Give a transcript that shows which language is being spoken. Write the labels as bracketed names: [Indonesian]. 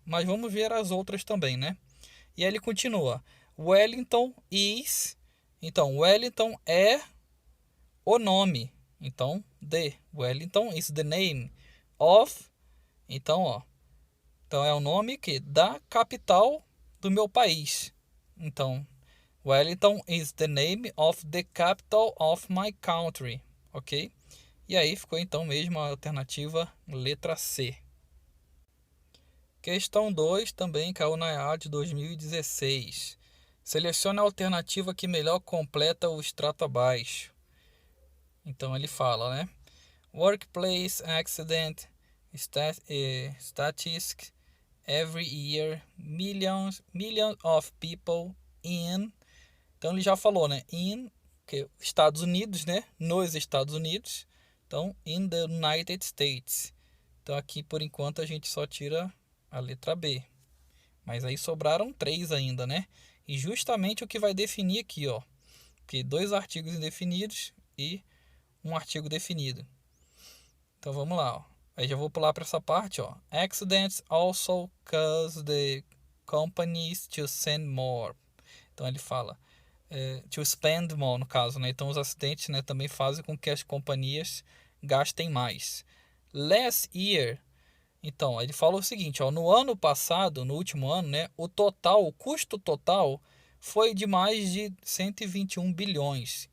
[Portuguese] Mas vamos ver as outras também, né? E aí ele continua. [English] Wellington is... [Portuguese] Então, Wellington é o nome. [English] Então, Wellington is the name of... [Portuguese] Então, ó. Então, é o nome da capital do meu país. [English] Então, Wellington is the name of the capital of my country. [Portuguese] Ok? E aí ficou então mesmo a alternativa letra C. Questão 2 também caiu na EAD 2016. Selecione a alternativa que melhor completa o extrato abaixo. Então ele fala, né? [English] Workplace accident statistics every year millions of people in. [Portuguese] Então ele já falou, né? In Estados Unidos, né? Nos Estados Unidos. Então [English] in the United States. [Portuguese] Então aqui por enquanto a gente só tira a letra B. Mas aí sobraram 3 ainda, né? E justamente o que vai definir aqui, ó. Porque 2 artigos indefinidos e um artigo definido. Então vamos lá, ó. Aí já vou pular para essa parte, ó. [English] Accidents also cause the companies to send more. [Portuguese] Então ele fala [English] to spend more, [Portuguese] no caso, né? Então os acidentes, né, também fazem com que as companhias gastem mais. [English] Last year. [Portuguese] Então, ele fala o seguinte, ó, no ano passado, no último ano, né, o custo total foi de mais de 121 bilhões.